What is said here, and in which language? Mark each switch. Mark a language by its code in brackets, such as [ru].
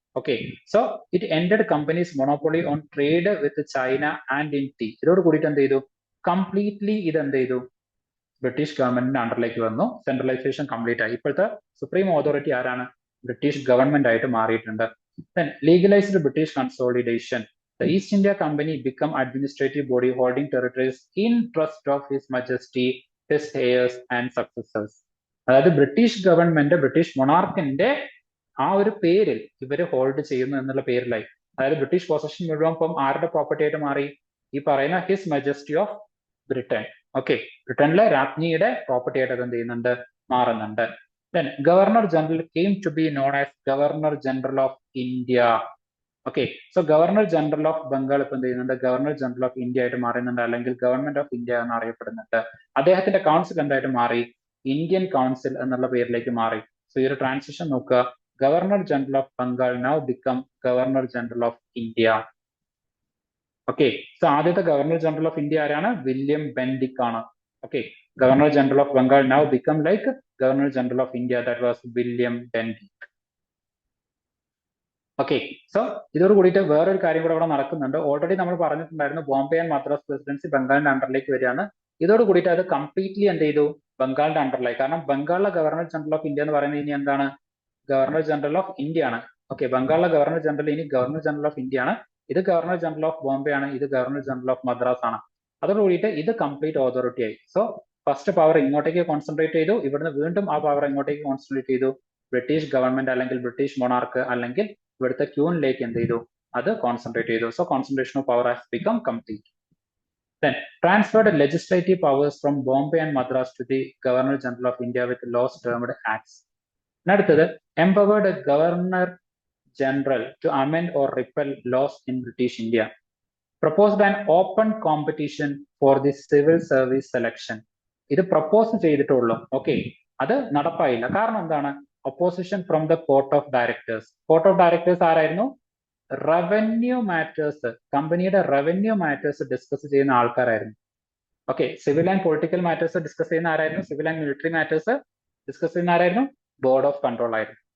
[en] Okay, so it ended companies monopoly on trade with China and in tea. [ml] ഇതോട് കൂടിയിട്ട് എന്ത് ചെയ്തു, completely ഇത് എന്ത് ചെയ്തു, ബ്രിട്ടീഷ് ഗവൺമെന്റിന്റെ അണ്ടറിലേക്ക് വന്നു, സെൻട്രലൈസേഷൻ കംപ്ലീറ്റ് ആയി. ഇപ്പോഴത്തെ സുപ്രീം അതോറിറ്റി ആരാണ്, ബ്രിട്ടീഷ് ഗവൺമെന്റ് ആയിട്ട് മാറിയിട്ടുണ്ട്. [en] Then legalized British consolidation. The East India Company become administrative body holding territories in trust of His Majesty, his heirs and successors. [ml] അതായത് ബ്രിട്ടീഷ് ഗവൺമെന്റ് ബ്രിട്ടീഷ് മൊണാർക്കിന്റെ ആ ഒരു പേരിൽ ഇവര് ഹോൾഡ് ചെയ്യുന്നു എന്നുള്ള പേരിലായി. അതായത് ബ്രിട്ടീഷ് പൊസഷൻ മുഴുവൻ ഇപ്പം ആരുടെ പ്രോപ്പർട്ടി ആയിട്ട് മാറി, ഈ പറയുന്ന his majesty of Britain. Okay, ബ്രിട്ടനിലെ രാജ്ഞിയുടെ പ്രോപ്പർട്ടി ആയിട്ട് അത് എന്ത് ചെയ്യുന്നുണ്ട്, മാറുന്നുണ്ട്. [en] Then Governor General came to be known as Governor General of India. [ml] Okay, so Governor General of Bengal ഇപ്പൊ എന്ത് ചെയ്യുന്നുണ്ട്, Governor General of India ആയിട്ട് മാറുന്നുണ്ട്, അല്ലെങ്കിൽ ഗവൺമെന്റ് ഓഫ് ഇന്ത്യ എന്ന് അറിയപ്പെടുന്നുണ്ട്. അദ്ദേഹത്തിന്റെ കൗൺസിൽ എന്തായിട്ട് മാറി, ഇന്ത്യൻ കൗൺസിൽ എന്നുള്ള പേരിലേക്ക് മാറി. സോ ഈ ഒരു ട്രാൻസിഷൻ നോക്കുക, [en] Governor General of Bengal now become Governor General of India. [ml] Okay, so ആദ്യത്തെ ഗവർണർ ജനറൽ ഓഫ് ഇന്ത്യ ആരാണ്, വില്യം ബെൻഡിക് ആണ്. [en] Okay, Governor General of Bengal now become like Governor General of India, that was William Bendick. [ml] Okay, so ഇതോട് കൂടിയിട്ട് വേറൊരു കാര്യം കൂടെ അവിടെ നടക്കുന്നുണ്ട്. ഓൾറെഡി നമ്മൾ പറഞ്ഞിട്ടുണ്ടായിരുന്നു, ബോംബെ ആൻഡ് മദ്രാസ് പ്രസിഡൻസി ബംഗാളിന്റെ അണ്ടറിലേക്ക് വരികയാണ്. ഇതോട് കൂടിയിട്ട് അത് കംപ്ലീറ്റ്ലി എന്ത് ചെയ്തു, ബംഗാളിന്റെ അണ്ടറിലായി. കാരണം ബംഗാളിലെ ഗവർണർ ജനറൽ ഓഫ് ഇന്ത്യ എന്ന് പറയുന്നത് ഇനി എന്താണ്, ഗവർണർ ജനറൽ ഓഫ് ഇന്ത്യ ആണ്. ഓക്കെ, ബംഗാളിലെ ഗവർണർ ജനറൽ ഇനി ഗവർണർ ജനറൽ ഓഫ് ഇന്ത്യ ആണ്. ഇത് ഗവർണർ ജനറൽ ഓഫ് ബോംബെ ആണ്, ഇത് ഗവർണർ ജനറൽ ഓഫ് മദ്രാസ് ആണ്. അതോട് കൂടിയിട്ട് ഇത് കംപ്ലീറ്റ് അതോറിറ്റി ആയി. സോ ഫസ്റ്റ് പവർ ഇങ്ങോട്ടേക്ക് കോൺസെൻട്രേറ്റ് ചെയ്തു, ഇവിടുന്ന് വീണ്ടും ആ പവർ ഇങ്ങോട്ടേക്ക് കോൺസെൻട്രേറ്റ് ചെയ്തു, ബ്രിട്ടീഷ് ഗവൺമെന്റ് അല്ലെങ്കിൽ ബ്രിട്ടീഷ് മൊണാർക്ക് അല്ലെങ്കിൽ ഇവിടുത്തെ ക്യൂനിലേക്ക് എന്ത് ചെയ്തു, അത് കോൺസെൻട്രേറ്റ് ചെയ്തു. [en] So concentration of power has become complete. Then transferred legislative powers from Bombay and Madras to the Governor General of India with laws termed acts. അടുത്തത് empowered Governor General to amend or repeal laws in British India. Proposed an open competition for the civil service selection. [ml] ഇത് propose ചെയ്തിട്ടുള്ളൂ. Okay, അത് നടപ്പായില്ല. കാരണം എന്താണ്, [en] Opposition from the court of directors. [ml] Court of directors ആരായിരുന്നു, revenue matters, കമ്പനിയുടെ revenue matters discuss ചെയ്യുന്ന ആൾക്കാരായിരുന്നു. Okay, civil and political matters discuss ചെയ്യുന്ന ആരായിരുന്നു, civil and military matters discuss ചെയ്യുന്ന ആരായിരുന്നു, ബോർഡ് ഓഫ് കൺട്രോൾ ആയിരുന്നു.